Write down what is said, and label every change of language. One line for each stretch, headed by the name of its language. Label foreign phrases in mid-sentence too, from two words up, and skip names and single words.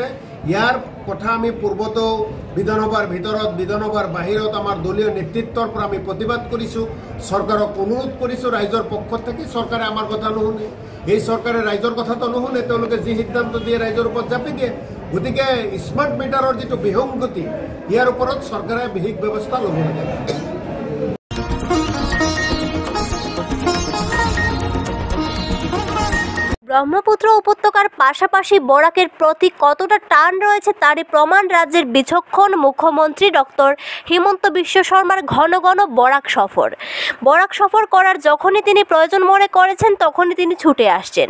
Assamese: ইয়াৰ কথা আমি পূৰ্বতো বিধানসভাৰ ভিতৰত, বিধানসভাৰ বাহিৰত আমাৰ দলীয় নেতৃত্বৰ পৰা আমি প্ৰতিবাদ কৰিছোঁ, চৰকাৰক অনুৰোধ কৰিছোঁ ৰাইজৰ পক্ষত থাকি। চৰকাৰে আমাৰ কথা নুশুনে। এই চৰকাৰে ৰাইজৰ কথাটো নুশুনে, তেওঁলোকে যি সিদ্ধান্ত দিয়ে ৰাইজৰ ওপৰত জাপি দিয়ে। গতিকে
English: smart meter
Assamese: যিটো বিসংগতি, ইয়াৰ ওপৰত চৰকাৰে বিহিত ব্যৱস্থা ল'ব লাগে।
Bangla: ব্রহ্মপুত্র উপত্যকার পাশাপাশি বরাকের প্রতি কতটা টান রয়েছে তারই প্রমাণ রাজ্যের বিচক্ষণ মুখ্যমন্ত্রী ডক্টর হিমন্ত বিশ্ব শর্মার ঘন ঘন বরাক সফর করার যখনই তিনি প্রয়োজন মনে করেছেন তখনই তিনি ছুটে আসছেন।